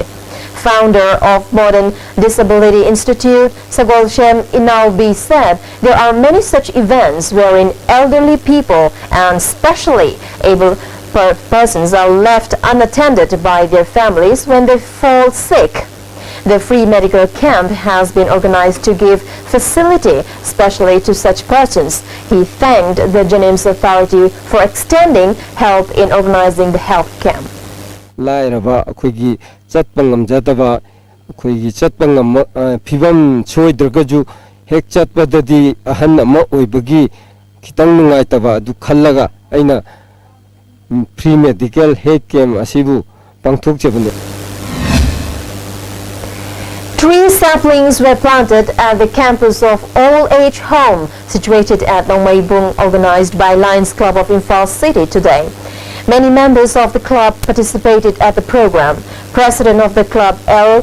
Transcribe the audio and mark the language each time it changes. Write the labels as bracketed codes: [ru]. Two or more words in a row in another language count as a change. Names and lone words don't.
[en] Founder of Modern Disability Institute, Sagolshem Inalbi, said there are many such events wherein elderly people and specially able persons are left unattended by their families when they fall sick. The free medical camp has been organized to give facility especially to such persons. He thanked the Jennings Authority for extending help in organizing the health camp. [mni] Lairaba akhoi chatpangam jataba akhoi chatpangam phibam choidragaju hek chatpadadi ahan ama oibagi khitang nungai taba du khallaga aina [en] free medical health camp [mni] asibu pangthok jabane. [en] 3 saplings were planted at the campus of All Age Home situated at Nongmaibung, organized by Lions Club of Imphal City today. Many members of the club participated at the program. President of the club, L.